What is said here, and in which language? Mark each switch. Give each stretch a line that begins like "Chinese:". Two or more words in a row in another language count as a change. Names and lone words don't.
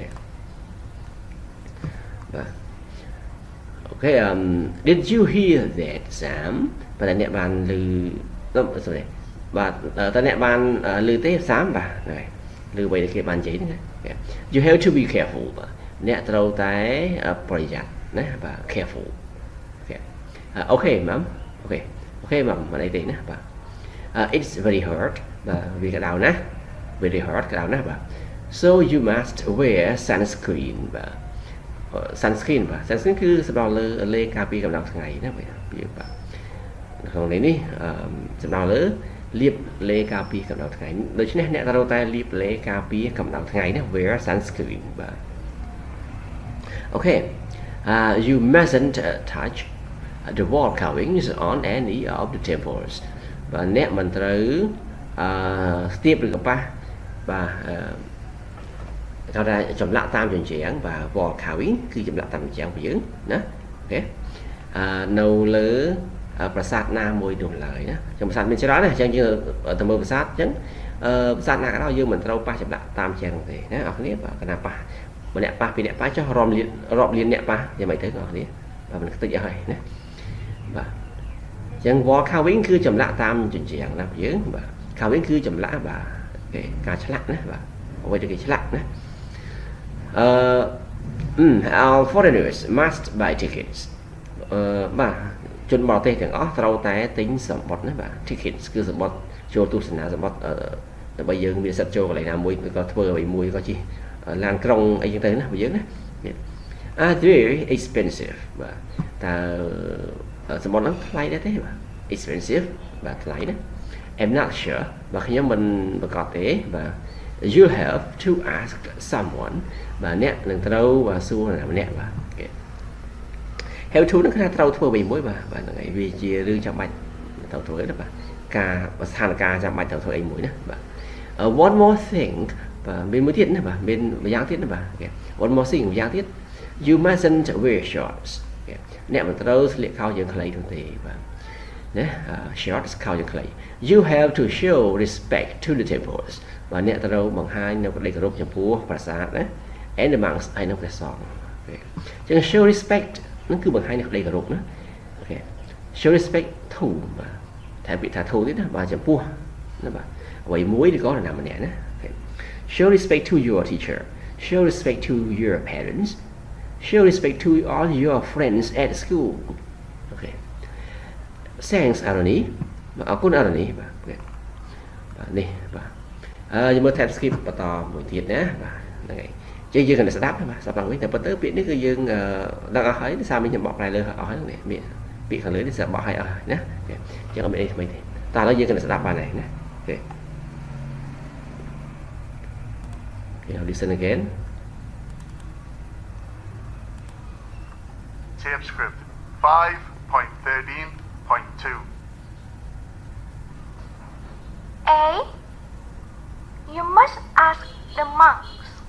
Khmer: បាទអូខេ
English: did you hear that Sam
Khmer: បាទអ្នកបានឮsorry បាទតើអ្នកបានឮទេ Sam បាទហ្នឹងហើយឮអ្វីដែលគេបាននិយាយហ្នឹង
English: you have to be careful
Khmer: បាទអ្នកត្រូវតែប្រយ័ត្នណាបាទ careful អូខេ ma'am អូខេ ma'am មិនអីទេណាបាទ
English: it's very hard
Khmer: បាទវា ក្តៅណាស់
English: very hard
Khmer: ក្តៅណាស់បាទ
English: so you must wear sunscreen
Khmer: បាទ sunscreen បាទ sunscreen គឺ សម្រាប់លើលេការពារកម្ដៅថ្ងៃណាបាទបាទក្នុងនេះសម្រាប់លើលាបលេការពារកម្ដៅថ្ងៃដូច្នេះអ្នកត្រូវតែលាបលេការពារកម្ដៅថ្ងៃណា
English: wear sunscreen
Khmer: បាទ
English: okay you mustn't touch the wall carvings on any of the temples
Khmer: បាទអ្នកមិនត្រូវស្ទាបឬកប៉ះបាទ ថាចម្លាក់តាមជញ្ជាំងបាទ
English: wall carving
Khmer: គឺចម្លាក់តាមជញ្ជាំងរបស់យើងណាអូខេនៅលើប្រាសាទណាមួយនោះឡើយណា ចឹងប្រាសាទមានច្រើនណាអញ្ចឹងយើងទៅមើលប្រាសាទអញ្ចឹងប្រាសាទណាក៏ដោយយើងមិនត្រូវប៉ះចម្លាក់តាមជញ្ជាំងទេណាអរគ្នាបាទកណាប៉ះម្នាក់ប៉ះពីរអ្នកប៉ះចុះរាប់លានអ្នកប៉ះយ៉ាងម៉េចទៅបងប្អូនបាទមិនខ្ទេចអស់ហើយណាបាទអញ្ចឹង
English: wall carving
Khmer: គឺចម្លាក់តាមជញ្ជាំងណាយើងបាទ carving គឺចម្លាក់បាទគេការឆ្លាក់ណាបាទអ្វីដែលគេឆ្លាក់ណា
English: all foreigners must buy tickets
Khmer: បាទជនបរទេសទាំងអស់ត្រូវតែទិញសម្បត្តិណាបាទ tickets គឺសម្បត្តិចូលទស្សនាសម្បត្តិដើម្បីយើងមានសិទ្ធិចូលកន្លែងណាមួយក៏ធ្វើអ្វីមួយក៏ជិះឡានក្រុងអីចឹងទៅណារបស់យើងណា
English: very expensive
Khmer: បាទតើសម្បត្តិហ្នឹងថ្លៃដែរទេបាទ expensive បាទថ្លៃណា
English: I'm not sure
Khmer: បាទខ្ញុំមិនប្រកាសទេបាទ you
English: have to ask someone
Khmer: បាទអ្នកនឹងត្រូវសួរណាម្នាក់បាទ
English: have to
Khmer: ហ្នឹងគឺត្រូវធ្វើអ្វីមួយបាទហ្នឹងហើយវាជារឿងចាំបាច់ត្រូវធ្វើណាបាទការស្ថានភាពចាំបាច់ត្រូវធ្វើអីមួយណាបាទ
English: one more thing
Khmer: បាទមានមួយទៀតណាបាទមានម្យ៉ាងទៀតណាបាទ
English: one more thing
Khmer: ម្យ៉ាងទៀត
English: you mustn't wear shorts
Khmer: អ្នកមិនត្រូវស្លៀកខោជើងខ្លីនោះទេបាទណា shorts ខោជើងខ្លី
English: you have to show respect to the temples
Khmer: បាទអ្នកត្រូវបង្ហាញនៅក្តីគោរពចំពោះប្រាសាទណា
English: and the monks
Khmer: ហើយនៅព្រះសង្ឃអញ្ចឹង
English: show respect
Khmer: ហ្នឹងគឺបង្ហាញនៅក្តីគោរពណាអូខេ
English: show respect to
Khmer: បាទតែពាក្យថា to ទៀតណាបាទចំ ពោះណាបាទអ្វីមួយឬក៏នរណាម្នាក់ណា
English: show respect to your teacher show respect to your parents show respect to all your friends at school
Khmer: អូខេ thanks Aroni អរគុណ Aroni បាទបាទនេះបាទយើងមើល Tapescript បន្តមួយទៀតណាបាទហ្នឹងហើយយើងគិតស្ដាប់បាទស្ដាប់ឡើងវិញតែប៉ុន្តែពាក្យនេះគឺយើងដឹងអស់ហើយដោយសារខ្ញុំបកប្រែលើអស់ហើយនេះពាក្យខាងលើនេះស្ដាប់បកឲ្យអស់ណាអញ្ចឹងអត់មានអីថ្មីទេតែឥឡូវយើងគិតស្ដាប់បានហើយណាអូខេ
English: I'll listen again. Tapescript 5.13.2. A. You must ask the monks.